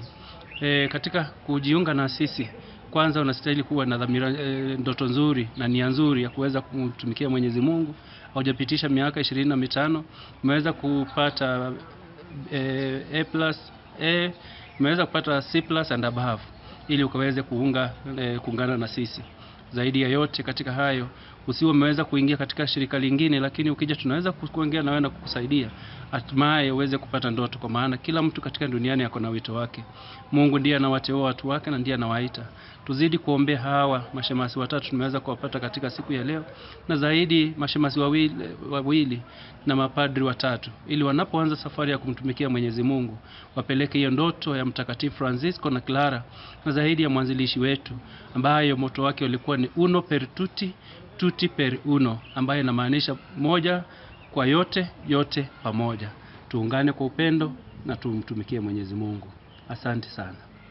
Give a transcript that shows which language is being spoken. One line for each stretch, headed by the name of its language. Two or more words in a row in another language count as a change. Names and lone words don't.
Swahili: Katika kujiunga na sisi, kwanza unastahili kuwa na dhamira, ndoto nzuri na nia nzuri ya kuweza kumtumikia Mwenyezi Mungu. Haujapitisha miaka 25, umeweza kupata A+, umeweza kupata C+
English: and above,
Swahili: ili ukaweze kuungana na sisi. Zaidi ya yote katika hayo, usiwe umeweza kuingia katika shirika lingine, lakini ukija tunaweza kuongea na wewe na kukusaidia hatimaye uweze kupata ndoto, kwa maana kila mtu katika duniani ako na wito wake. Mungu ndiye anawateua watu wake na ndiye anawaita. Tuzidi kuombea hawa mashemasi 3 tumeweza kuwapata katika siku ya leo, na zaidi mashemasi 2 na mapadri 3, ili wanapoanza safari ya kumtumikia Mwenyezi Mungu wapeleke hiyo ndoto ya Mtakatifu Francisco na Clara, na zaidi ya mwanzilishi wetu ambaye moto wake ulikuwa ni
Italian: uno per tutti, tutti per uno,
Swahili: ambaye inamaanisha moja kwa yote, yote pamoja. Tuungane kwa upendo na tumtumikie Mwenyezi Mungu. Asante sana.